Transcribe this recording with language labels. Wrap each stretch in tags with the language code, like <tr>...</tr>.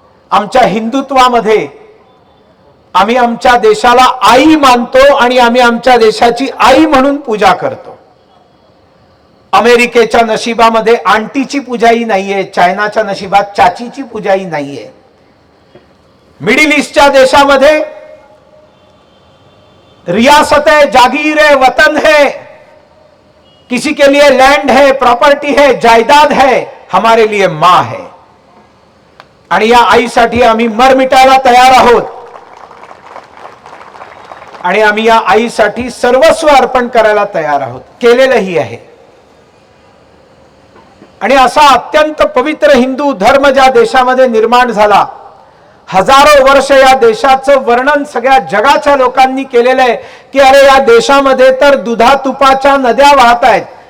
<mr>आमच्या हिंदुत्वामध्ये आम्ही आमच्या देशाला आई मानतो आणि आम्ही आमच्या देशाची आई म्हणून पूजा करतो. अमेरिकेच्या नशिबामध्ये आंटीची पूजाही नाहीये, चायनाच्या नशिबात चाचीची पूजाही नाहीये. मिडिल ईस्टच्या देशामध्ये</mr> <hi>रियासत है, जागीर है, वतन है, किसी के लिए लैंड है, प्रॉपर्टी है, जायदाद है, हमारे लिए मां है.</hi> <mr>आणि या आईसाठी आम्ही मर मिटायला तयार आहोत. आणि आम्ही या आईसाठी सर्वस्व अर्पण करायला तयार आहोत, केलेलंही आहे. आणि असा अत्यंत पवित्र हिंदू धर्म ज्या देशामध्ये निर्माण झाला, हजारो वर्ष या देशाचं वर्णन सगळ्या जगाच्या लोकांनी केलेलं आहे की अरे या देशामध्ये तर दुधा तुपाच्या नद्या वाहत आहेत.</mr>